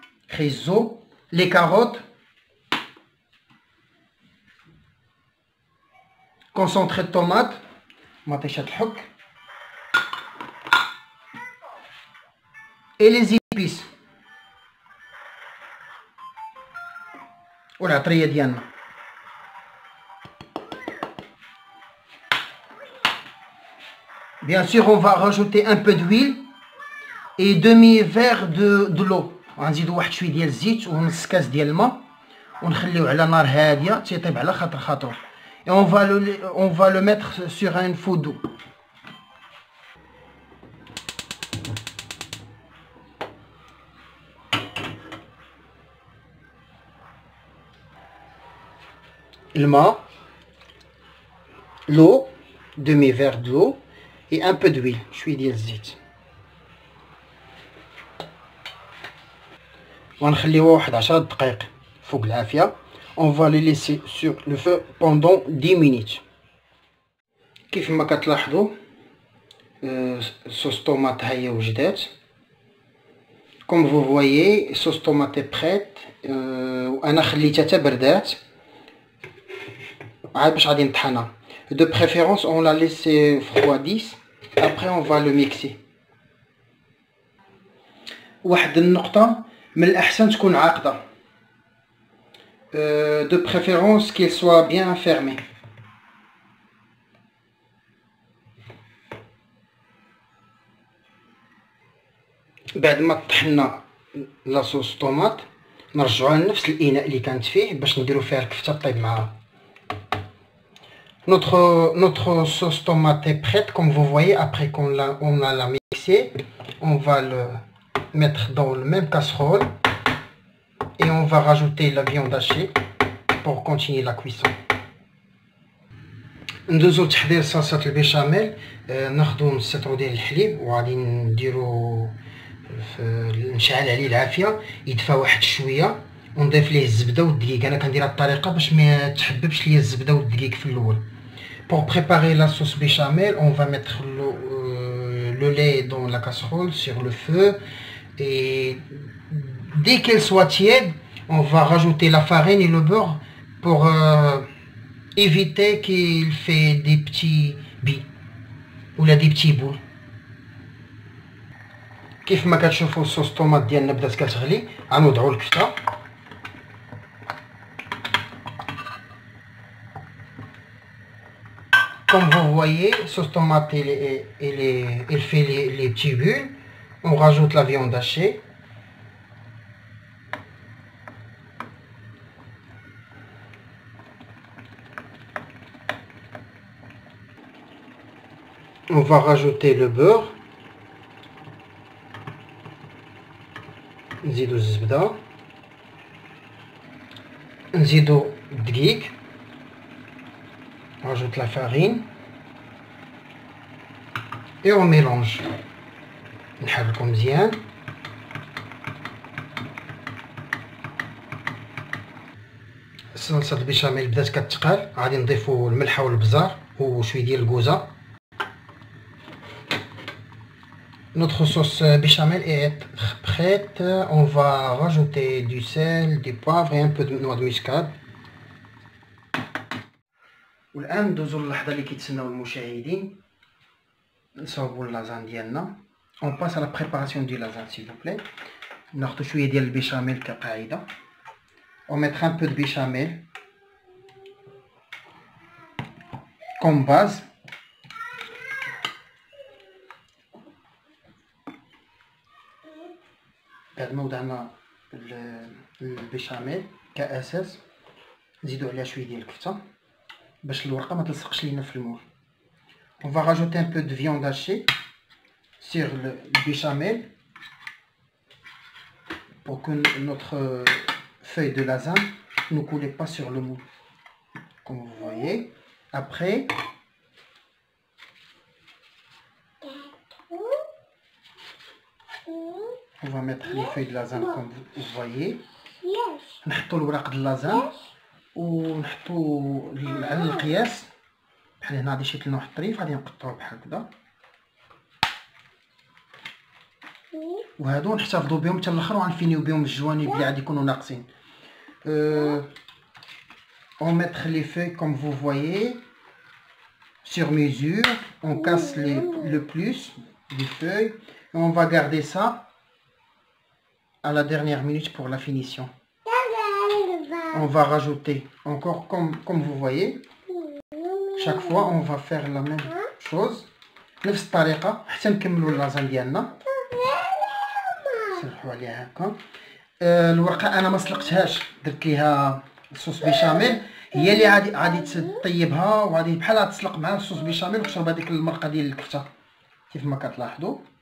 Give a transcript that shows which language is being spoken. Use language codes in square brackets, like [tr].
[ar] خيزو، [fr] les carottes، concentré de tomate، [ar] مطيشة الحك، [fr] et les épices [ar] والعطرية ديالنا. [fr] Bien sûr on va rajouter un peu d'huile et demi-verre de l'eau. [ar] غنزيدو واحد شويه ديال الزيت ونص كاس ديال الماء ونخليوه على نار هاديه تيطيب على خاطر. [fr] et on va le mettre sur un feu doux. [ar] الماء، [fr] l'eau، demi-verre d'eau et un peu d'huile، [ar] شويه ديال الزيت. ونخليوه واحد 10 دقائق فوق العافيه. [fr] on va le laisser sur le feu pendant 10 minutes. [ar] كيف ما كتلاحظوا صوص طوماط ها هي وجدات. [fr] comme vous voyez [ar] صوص طوماط [fr] prête. [ar] وانا خليتها حتى بردات عاد باش غادي نطحنها. [fr] de préférence on la laisse refroidir après on va le mixer. [ar] واحد النقطه، من الأحسن تكون عاقدة. [fr] de préférence qu'il soit bien fermé. [ar] بعد ما طحنا لاصوص طوماط نرجعوها لنفس الإناء اللي كانت فيه باش نديرو فيها الكفتة طيب معاها. [fr] Notre sauce tomate est prête comme vous voyez. Après qu'on a la mixé, on va le mettre dans le même casserole et on va rajouter la viande hachée pour continuer la cuisson. [ar] ندوزو لتحضير صلصه البيشاميل. ناخدو نص لتر ديال الحليب وغادي نديرو نشعل عليه العافيه يدفى واحد شويه ونضيف ليه الزبده والدقيق. انا كندير هاد الطريقه باش ما تحببش ليا الزبده والدقيق في الاول. [fr] Pour préparer la sauce béchamel, on va mettre le lait dans la casserole sur le feu et dès qu'elle soit tiède, on va rajouter la farine et le beurre pour éviter qu'il fait des petits billes ou là des petits boules. [ar] كيف ما كتشوفوا الصوص طوماط ديالنا بدات كتغلي، غنوضعوا الكفته. [fr] Comme vous voyez, sauce tomate elle fait les petits bulles. On rajoute la viande hachée. On va rajouter le beurre. [ar] نزيدو الزبدة. نزيدو الدقيق. [fr] On rajoute la farine et on mélange. [ar] نحركو مزيان. صلصة البيشاميل بدات كتقال، غادي نضيفو الملحة والبزار وشويه ديال الكوزة. [fr] Notre sauce béchamel est prête. On va rajouter du sel, du poivre et un peu de noix de muscade. [ar] والآن ندوزو للحظة اللي كيتسناو المشاهدين. نصاوبو اللازان ديالنا. [fr] On passe à la préparation du lasagne s'il vous plaît. [ar] ناخدو شوية ديال البيشاميل كقاعدة. [fr] On mettra un peu de béchamel comme base. [ar] بعد ما وضعنا البيشاميل كأساس نزيدو عليها شوية ديال الكفتة باش الورقة ما تلصقش لينا في المول. [fr] On va rajouter un peu de viande hachée sur le béchamel pour que notre feuille de lasagne ne coule pas sur le moule. Comme vous voyez. Après, on va mettre les feuilles de lasagne comme vous voyez. [ar] نحطو الوراق د اللازان ونحطو على القياس بحال هنا. غادي شيت لنا واحد الطريف غادي نقطعوه بحال هكذا وهادو نحتفظوا بهم حتى الاخر وغنفينيو بهم الجوانب اللي غادي يكونوا ناقصين. [fr] On mettre les feuilles comme vous voyez sur mesure. On casse le plus des feuilles et on va garder ça à la dernière minute pour la finition. On va rajouter encore comme vous voyez. Chaque fois on va faire la même chose [ar] نفس الطريقة حتى نكملوا اللازان ديالنا. نسرحوا عليها هكا. الورقة انا ما سلقتهاش، درت ليها الصوص بيشاميل، هي اللي غادي تطيبها وغادي بحال تسلق مع الصوص بيشاميل وتشرب هذيك المرقة ديال الكفتة كيف ما كتلاحظوا.